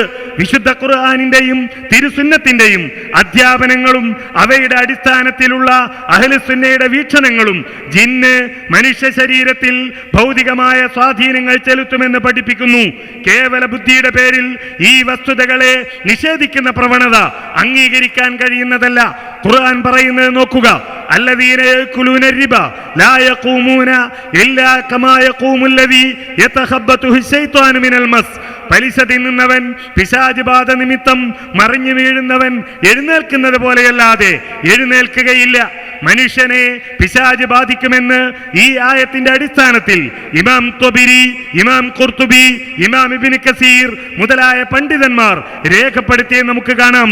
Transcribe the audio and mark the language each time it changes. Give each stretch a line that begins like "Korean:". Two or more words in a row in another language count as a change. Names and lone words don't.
Malayalam: വിശുദ്ധ ഖുർആനിന്റെയും തിരുസുന്നത്തിന്റെയും അധ്യാപനങ്ങളും അവയുടെ അടിസ്ഥാനത്തിലുള്ള അഹ്ലുസുന്നയുടെ വീക്ഷണങ്ങളും ജിന്ന് മനുഷ്യ ശരീരത്തിൽ ഭൗതികമായ സ്വാധീനങ്ങൾ ചെലുത്തുമെന്ന് പഠിപ്പിക്കുന്നു. കേവല ബുദ്ധിയുടെ പേരിൽ ഈ വസ്തുതകളെ നിഷേധിക്കുന്ന പ്രവണത അംഗീകരിക്കാൻ കഴിയുന്നതല്ല. ഖുർആൻ പറയുന്നത് നോക്കുക,
Arabic: الذين يأكلون الربا لا يقومون إلا كما يقوم الذي يتخبطه الشيطان من المس.
Malayalam: പലിശ തിന്നുന്നവൻ പിശാച് ബാധ നിമിത്തം മറിഞ്ഞു വീഴുന്നവൻ എഴുന്നേൽക്കുന്നത് പോലെയല്ലാതെ എഴുന്നേൽക്കുകയില്ല. മനുഷ്യനെ പിശാച് ബാധിക്കുമെന്ന് ഈ ആയത്തിന്റെ അടിസ്ഥാനത്തിൽ ഇമാം ത്വബിരി, ഇമാം ഖുർത്തുബി, ഇമാം ഇബ്നു കസീർ മുതലായ പണ്ഡിതന്മാർ രേഖപ്പെടുത്തിയ നമുക്ക് കാണാം.